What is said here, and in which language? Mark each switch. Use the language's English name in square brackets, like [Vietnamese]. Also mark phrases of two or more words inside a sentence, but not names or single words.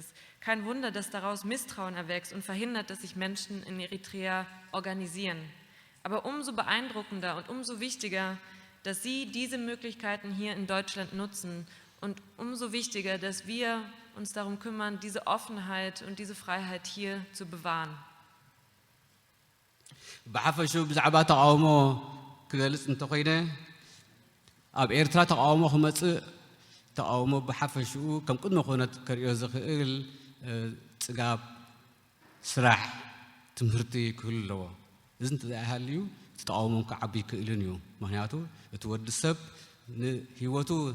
[German] Kein Wunder, dass daraus Misstrauen erwächst und verhindert, dass sich Menschen in Eritrea organisieren. Aber umso beeindruckender und umso wichtiger, dass Sie diese Möglichkeiten hier in Deutschland nutzen und umso wichtiger, dass wir uns darum kümmern, diese Offenheit und diese Freiheit hier zu bewahren. [Tigrinya] ብሓፈሹ ብዛዕባ ተቃውሞ ክገልጽ እንተኾይነ ኣብ ኤርትራ ተቃውሞ ክመጽእ ተቃውሞ ብሓፈሽኡ ከም ቅድመ ኩነት ከርእዮ ዝኽእል ጽጋብ ስራሕ ትምህርቲ ክህሉ ኣለዎ እዚ እንተዘይሃልዩ እቲ ተቃውሞ ክዓቢ ይክእልን እዩ ምክንያቱ እቲ ወዲ ሰብ ንሂወቱ